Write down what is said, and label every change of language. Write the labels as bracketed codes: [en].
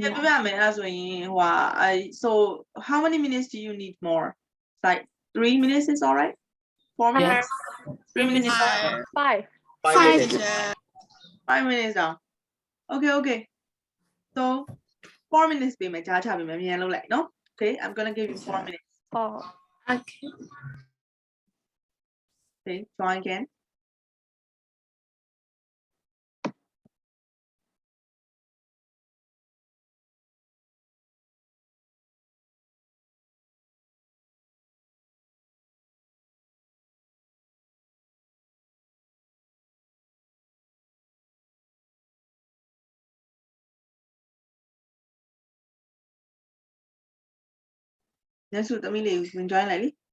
[my] ချက်ပြမယ်အဲ့ဆိုရင်ဟို [en] so how many minutes do you need more like 3 minutes is all right 4 minutes 3 minutes 5 5 minutes down okay okay so 4 minutes [my] ပေးမယ်ကြားချပေးမယ်မြန်လုပ်လိုက်နော် [en] okay I'm gonna give you 4 minutes Okay. okay try again Next to the meeting, join Lily.